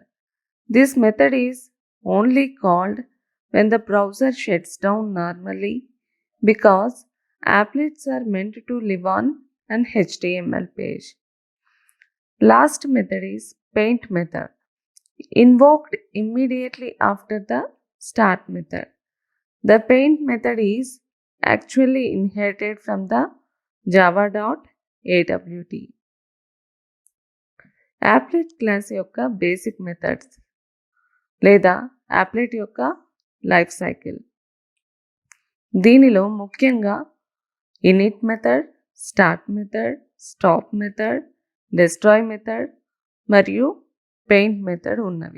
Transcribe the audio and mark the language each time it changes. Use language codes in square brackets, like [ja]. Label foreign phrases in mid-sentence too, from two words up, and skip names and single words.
[en] This method is only called when the browser shuts down normally because applets are meant to live on an HTML page. Last method is paint method, invoked immediately after the start method. The paint method is actually inherited from the java.awt. applet class [te] యొక్క [en] basic methods [te] లేదా applet యొక్క [en] life cycle. [te] దీనిలో ముఖ్యంగా [en] init method, start method, stop method, destroy method [te] మరియు [en] paint method [te] ఉన్నవి.